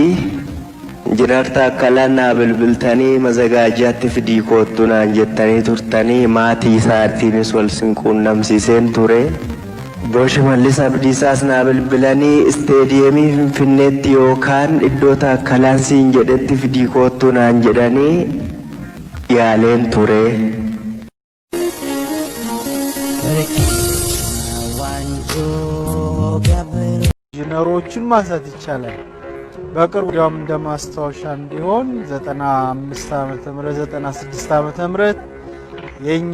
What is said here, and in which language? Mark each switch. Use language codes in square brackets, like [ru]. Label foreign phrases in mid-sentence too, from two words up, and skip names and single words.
[om] Jiraarta akka lannaa bilbiltanii mazagaajaatti fidii koottu naan jettanii turtanii maatii isaatiinis wal sinquunnamsiiseen ture. Boshi Mallis Abdiisaas naa bilbilanii isteediyeemii Finfinneetti yookaan iddoo taakkalaan siin jedhetti fidii koottu naan jedhanii yaaleen ture. [am] ኢንጂነሮችን ማንሳት ይቻላል። በቅርቡ ያም እንደማስታወሻ እንዲሆን 95 ዓመተ ምህረት 96 ዓመተ ምህረት የኛ